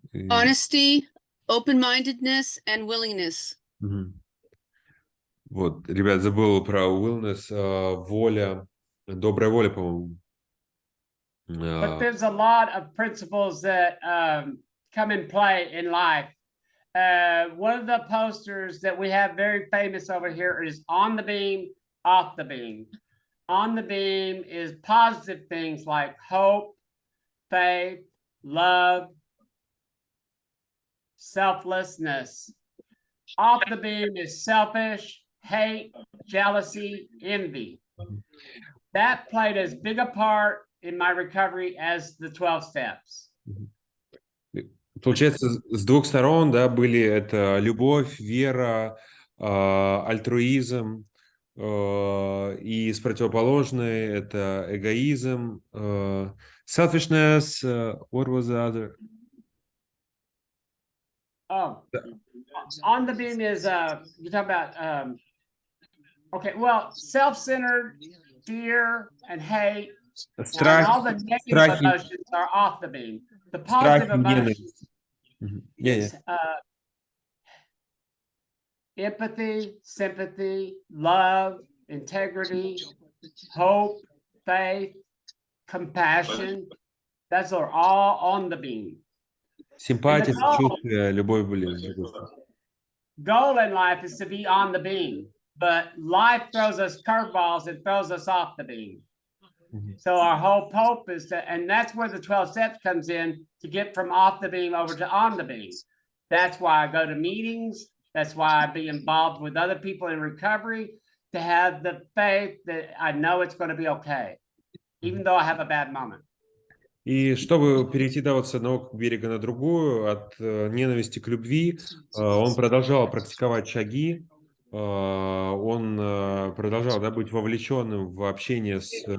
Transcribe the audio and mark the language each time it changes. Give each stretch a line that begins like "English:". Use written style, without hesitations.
English: Honesty, open-mindedness, and willingness.
Russian: Вот, ребят, забыл про willingness, воля, добрая воля, по-моему.
English: But there's a lot of principles that come in play in life. One of the posters that we have very famous over here is on the beam, off the beam. On the beam is positive things like hope, faith, love, selflessness. Off the beam is selfish, hate, jealousy, envy. That played as big a part in my recovery as the 12 steps.
Russian: Получается, с двух сторон, да, были это любовь, вера, альтруизм, и с противоположной это эгоизм,
English: selfishness, what was the other? On the beam is you talk about okay, well, self-centered, fear and hate, and all the negative emotions are off the beam. The positive emotions is empathy, sympathy, love, integrity, hope, faith, compassion. Those are all on the beam.
Russian: Симпатия, сочувствие, любовь были.
English: Goal in life is to be on the beam, but life throws us curveballs and throws us off the beam. So our whole hope is to, and that's where the 12 steps comes in, to get from off the beam over to on the beam. That's why I go to meetings. That's why I be involved with other people in recovery, to have the faith that I know it's going to be okay, even though I have a bad moment.
Russian: И чтобы перейти, да, вот с одного берега на другую, от ненависти к любви, он продолжал практиковать шаги, он продолжал, да, быть вовлеченным в общение с...